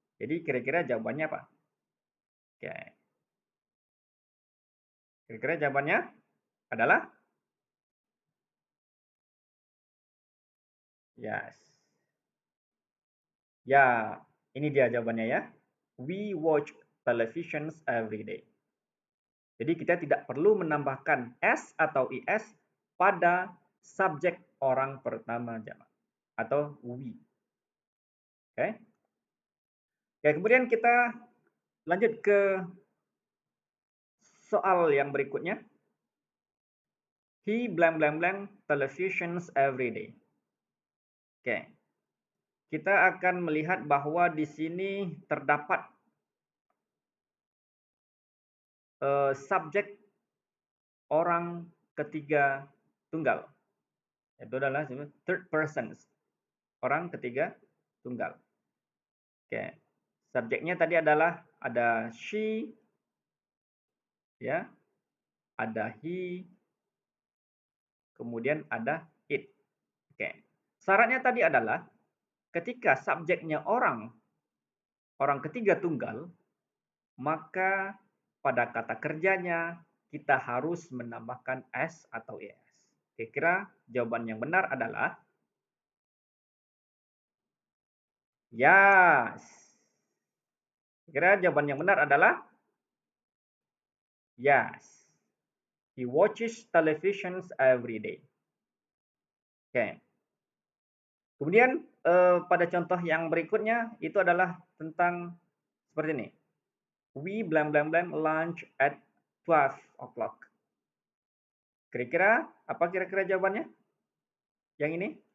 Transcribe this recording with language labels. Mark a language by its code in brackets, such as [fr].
[id] Jadi kira-kira jawabannya apa? Oke. Kira-kira jawabannya adalah yes. Ya, ini dia jawabannya ya. [en] We watch televisions every day. [id] Jadi kita tidak perlu menambahkan s atau is pada subjek orang pertama jamak atau we. Oke. Oke, kemudian kita lanjut ke soal yang berikutnya. [en] He blank blank blank televisions every day. [id] Oke. Kita akan melihat bahwa di sini terdapat subjek orang ketiga tunggal. Itu adalah [en] third persons. [id] Orang ketiga tunggal. Oke. Subjeknya tadi adalah ada she, ya, ada he, kemudian ada it. Oke. Syaratnya tadi adalah ketika subjeknya orang ketiga tunggal, maka pada kata kerjanya kita harus menambahkan s atau es. Kira-kira jawaban yang benar adalah yes. Kira jawaban yang benar adalah yes. [en] He watches televisions every day. [id] Oke. Kemudian pada contoh yang berikutnya itu adalah tentang seperti ini. [en] We blank blank blank lunch at 12 o'clock. [id] Kira-kira apa kira-kira jawabannya? Yang ini?